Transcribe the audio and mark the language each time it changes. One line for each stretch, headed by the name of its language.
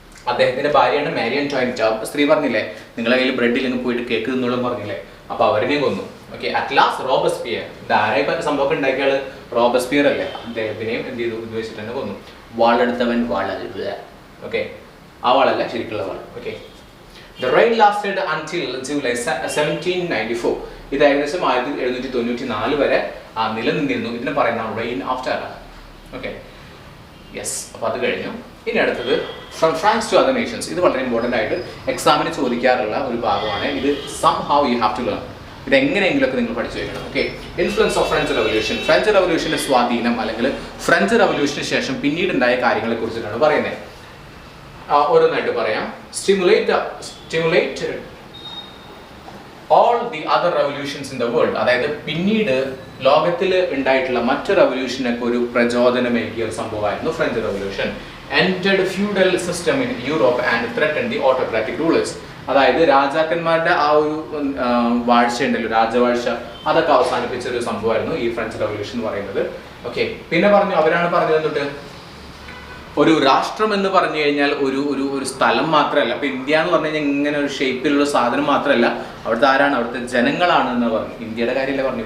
Malayalam: അദ്ദേഹത്തിന്റെ ഭാര്യയാണ് മാരി ആന്റോയിനറ്റ്. സ്ത്രീ പറഞ്ഞില്ലേ നിങ്ങളെ കയ്യിൽ ബ്രെഡ് ഇല്ലെങ്കിൽ പോയിട്ട് കേക്ക് തിന്നോളും പറഞ്ഞില്ലേ, അപ്പൊ അവരിനെയും കൊന്നു. ഓക്കെ,
English: at last
Malayalam: റോബസ്പിയർ, ധാരായി സംഭവം ഉണ്ടാക്കിയ ആള് റോബസ്പിയർ അല്ലേ, അദ്ദേഹത്തിനെയും എന്ത് ചെയ്തു? ഇത് വെച്ചിട്ട് തന്നെ കൊന്നു. വാളെടുത്തവൻ വാളെടുക്കുക. ഓക്കെ, ആ വാളല്ല ശരിക്കുള്ള വാൾ. Okay,
English: The reign lasted until July 1794.
Malayalam: ഇത് ഏകദേശം 1794 വരെ നിലനിന്നിരുന്നു. ഇതിനെ പറയുന്ന
English: Reign of terror.
Malayalam: Okay, yes. അപ്പോൾ അത് കഴിഞ്ഞു. ഇനി അടുത്തത്
English: From France to other nations.
Malayalam: ഇത് വളരെ ഇമ്പോർട്ടൻ്റ് ആയിട്ട് എക്സാമിന് ചോദിക്കാറുള്ള ഒരു ഭാഗമാണ്. ഇത്
English: Somehow you have to learn.
Malayalam: ഇത് എങ്ങനെയെങ്കിലുമൊക്കെ നിങ്ങൾ പഠിച്ചു വയ്ക്കണം. Okay,
English: Influence of French revolution.
Malayalam: French റവല്യൂഷൻ്റെ സ്വാധീനം അല്ലെങ്കിൽ ഫ്രഞ്ച് റവല്യൂഷന് ശേഷം പിന്നീടുണ്ടായ കാര്യങ്ങളെ കുറിച്ചിട്ടാണ് പറയുന്നത്. ഓരോന്നായിട്ട് പറയാം.
English: Stimulate all the other revolutions in the world.
Malayalam: അതായത് പിന്നീട് ലോകത്തിൽ ഉണ്ടായിട്ടുള്ള മറ്റ് റവല്യൂഷനൊക്കെ ഒരു പ്രചോദനമേകിയ ഒരു സംഭവമായിരുന്നു French revolution.
English: Entered feudal system in Europe and threatened the autocratic rulers.
Malayalam: അതായത് രാജാക്കന്മാരുടെ ആ ഒരു വാഴ്ച ഉണ്ടല്ലോ, രാജവാഴ്ച, അതൊക്കെ അവസാനിപ്പിച്ച ഒരു സംഭവമായിരുന്നു ഈ ഫ്രഞ്ച് റവല്യൂഷൻ എന്ന് പറയുന്നത്. ഓക്കെ, പിന്നെ അവരാണ് പറഞ്ഞത് തൊട്ട് ഒരു രാഷ്ട്രം എന്ന് പറഞ്ഞു കഴിഞ്ഞാൽ ഒരു സ്ഥലം മാത്രമല്ല. അപ്പൊ ഇന്ത്യ എന്ന് പറഞ്ഞു കഴിഞ്ഞാൽ ഇങ്ങനെ ഒരു ഷേപ്പിലുള്ള സാധനം മാത്രമല്ല, അവിടുത്തെ ആരാണ്, അവിടുത്തെ ജനങ്ങളാണ് എന്ന് പറഞ്ഞു. ഇന്ത്യയുടെ കാര്യമല്ല പറഞ്ഞു.